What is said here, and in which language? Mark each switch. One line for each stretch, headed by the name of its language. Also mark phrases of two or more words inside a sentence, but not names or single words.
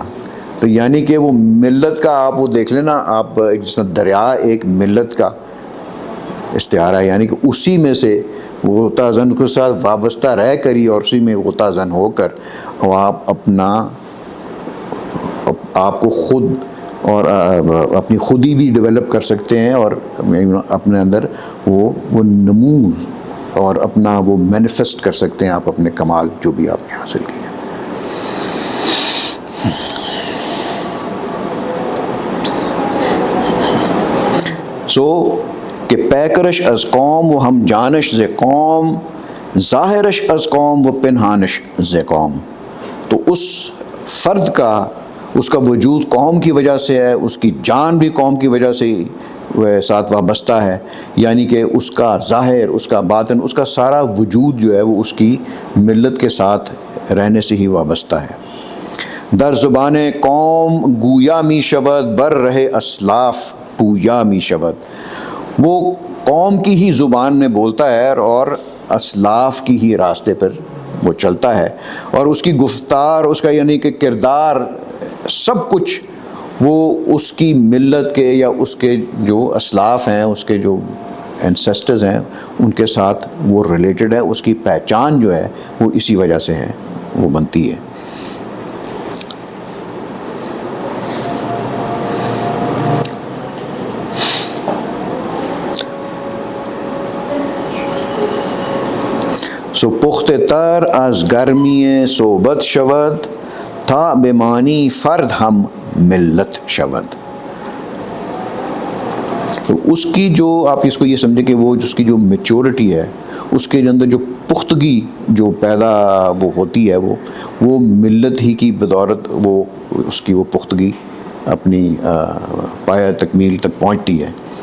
Urdu: تو یعنی کہ وہ ملت کا آپ وہ دیکھ لینا، آپ جس طرح دریا ایک ملت کا استعارہ ہے، یعنی کہ اسی میں سے غوطہ زن کے ساتھ وابستہ رہ کر ہی اور اسی میں غوطہ زن ہو کر آپ آپ کو خود اور اپنی خودی بھی ڈیولپ کر سکتے ہیں اور اپنے اندر وہ نمو اور اپنا وہ مینیفیسٹ کر سکتے ہیں آپ اپنے کمال جو بھی آپ نے حاصل کیا.
Persian: کہ پیکرش از قوم و ہم جانش ز قوم، ظاہرش از قوم و پنہانش ز قوم.
Urdu: تو اس فرد کا اس کا وجود قوم کی وجہ سے ہے، اس کی جان بھی قوم کی وجہ سے ساتھ وابستہ ہے، یعنی کہ اس کا ظاہر، اس کا باطن، اس کا سارا وجود جو ہے وہ اس کی ملت کے ساتھ رہنے سے ہی وابستہ ہے.
Persian: در زبان قوم گویا می شود، بر رہے اسلاف پویا می شود.
Urdu: وہ قوم کی ہی زبان میں بولتا ہے اور اسلاف کی ہی راستے پر وہ چلتا ہے، اور اس کی گفتار، اس کا یعنی کہ کردار، سب کچھ وہ اس کی ملت کے یا اس کے جو اسلاف ہیں، اس کے جو اینسیسٹرز ہیں ان کے ساتھ وہ ریلیٹڈ ہے. اس کی پہچان جو ہے وہ اسی وجہ سے ہے، وہ بنتی ہے.
Persian: سو پخت تر از گرمی صحبت شود، تا بمانی فرد ہم ملت شود.
Urdu: تو اس کی جو آپ اس کو یہ سمجھیں کہ وہ جس کی جو میچورٹی ہے، اس کے اندر جو پختگی جو پیدا وہ ہوتی ہے وہ ملت ہی کی بدولت وہ اس کی وہ پختگی اپنی پایہ تکمیل تک پہنچتی ہے.